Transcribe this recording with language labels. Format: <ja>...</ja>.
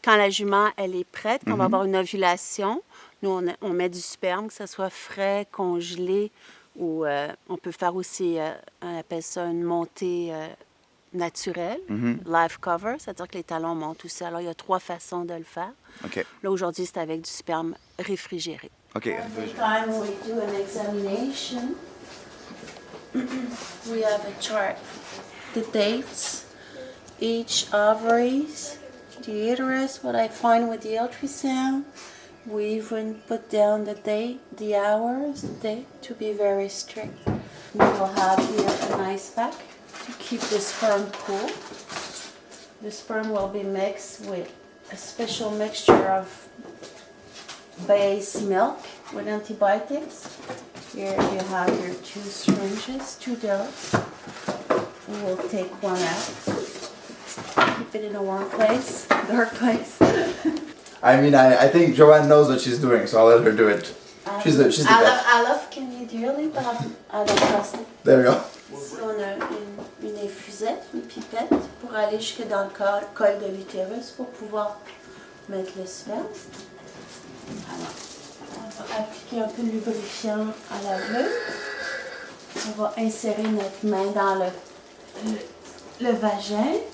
<fr>Quand la jument, elle est prête, qu'on va avoir une ovulation, nous, on met du sperme, que ce soit frais, congelé, ou on peut faire aussi, on appelle ça une montée naturelle, live cover, c'est-à-dire que les talons montent aussi. Alors, il y a 3 façons de le faire. OK. Là, aujourd'hui, c'est avec du sperme réfrigéré. OK.</fr> <en>Every time we do an examination, we have a chart. The dates, each ovaries, the uterus, what I find with the ultrasound. We even put down the date, the hours, the date, to be very strict. We will have here an ice pack to keep the sperm cool. The sperm will be mixed with a special mixture of base milk with antibiotics. Here you have your 2 syringes, 2 doses. We will take one out. Keep it in a warm place, dark place. I mean, I think Joanne knows what she's doing, so I'll let her do it. She's the best. I love Kenny dearly, but I don't trust it. There we go.</en> <fr>Ici, on a une infusette, une pipette, pour aller jusque dans le col de l'utérus pour pouvoir mettre le sperme. Alors, on va appliquer un peu de lubrifiant à la bleue. On va insérer notre main dans le vagin.</fr>